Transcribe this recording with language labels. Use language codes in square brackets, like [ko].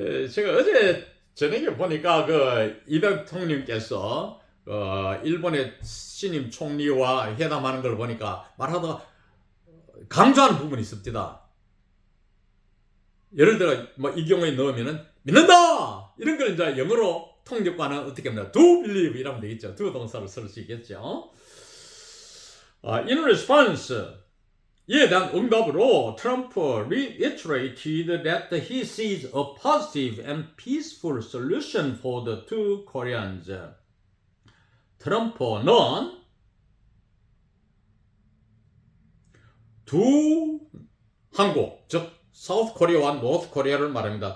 [ko] 제가 어제 저녁에 보니까 이 대통령께서 일본의 신임 총리와 회담하는 걸 보니까 말하다가 강조하는 부분이 있습니다. 예를 들어 이 경우에 넣으면은 믿는다! 이런 걸 이제 영어로 통역과는 어떻게 합니까? [en] do believe [ko] 이라면 되겠죠. do 동사를 쓸 수 있겠죠. [en] In response, [ko] 이에 대한 응답으로 트럼프 [en] reiterated that he sees a positive and peaceful solution for the two Koreans. [ko] 트럼프는 두 한국, 즉 사우스 코리아와 노스 코리아를 말합니다.